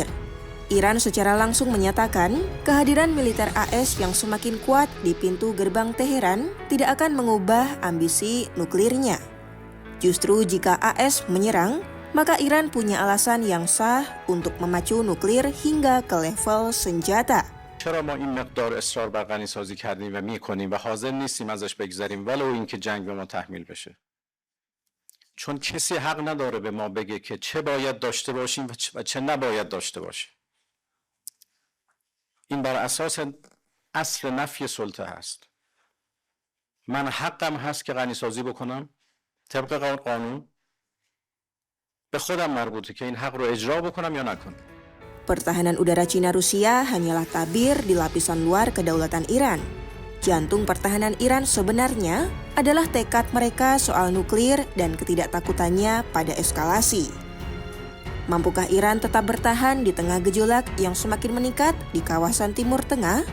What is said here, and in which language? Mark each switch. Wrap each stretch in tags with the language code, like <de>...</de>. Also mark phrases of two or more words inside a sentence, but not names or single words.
<id>Iran secara langsung menyatakan kehadiran militer AS yang semakin kuat di pintu gerbang Teheran tidak akan mengubah ambisi nuklirnya. Justru jika AS menyerang, maka Iran punya alasan yang sah untuk memacu nuklir hingga ke level senjata.</id> <fa>چرا ما این مقدار اصرار بر غنی‌سازی کردیم و می‌کنیم و حاضر نیستیم ازش بگذریم ولو اینکه جنگ به ما تحمیل بشه؟ چون کسی حق نداره به ما بگه که چه باید داشته باشیم و چه نباید داشته باشیم. این بر اساس اصل نفی سلطه هست. من حقم هست که غنی‌سازی بکنم طبق قانون. به خودم مربوطه که این حق رو اجرا بکنم یا نکنم.</fa> <id>Pertahanan udara Cina-Rusia hanyalah tabir di lapisan luar kedaulatan Iran. Jantung pertahanan Iran sebenarnya adalah tekad mereka soal nuklir dan ketidaktakutannya pada eskalasi. Mampukah Iran tetap bertahan di tengah gejolak yang semakin meningkat di kawasan Timur Tengah?</id>